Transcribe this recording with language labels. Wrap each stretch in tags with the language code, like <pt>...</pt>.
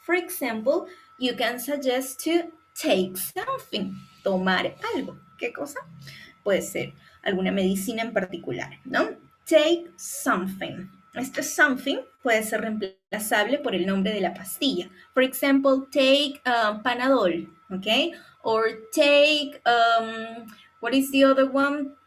<en>For example, you can suggest to take something,</en> <es>tomar algo. ¿Qué cosa? Puede ser alguna medicina en particular, ¿no?</es> <en>Take something.</en> <es>Este something puede ser reemplazable por el nombre de la pastilla.</es> <en>For example, take Panadol, ¿ok? Or take, what is the other one?</en>